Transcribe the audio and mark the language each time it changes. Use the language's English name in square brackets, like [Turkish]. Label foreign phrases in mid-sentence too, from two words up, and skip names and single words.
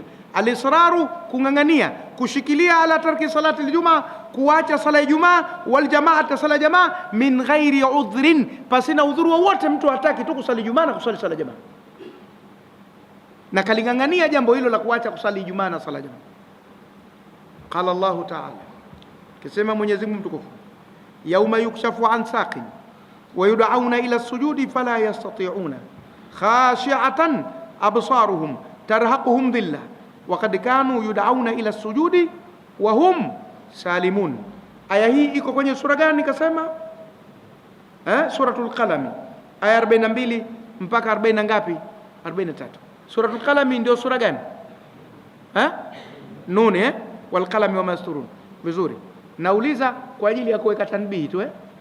[Swahili] Al-israru, kung'ang'ania, kushikilia, [Arabic] على ترك صلاة الجمعة, [Swahili] kuacha sala ya Ijumaa, [Arabic] والجماعة, [Swahili] sala ya jamaa, [Arabic] من غير عذر, [Swahili] pasina udhuru wowote. Mtu hataki tu kusali Ijumaa na kusali sala ya jamaa, na kaling'ang'ania jambo hilo la kuacha kusali Ijumaa na sala ya jamaa. [Arabic] قال الله تعالى, [Swahili] Kisema Mwenyezi Mungu mtukufu, [Arabic] يوم يكشف عن ساق ويدعون إلى السجود فلا يستطيعون خاشعة أبصارهم ترهقهم ذلة وقد كانوا يدعون إلى السجود وهم سالمون. [Swahili] Aya hii iko kwenye sura gani? Kasema Suratul Qalam, aya 42 mpaka 40 na ngapi? 43. Suratul Qalam ndio sura gani? [Arabic] ن والقلم وما يسطرون. [Swahili] Vizuri, nauliza kwa ajili ya kuweka tanbihi tu.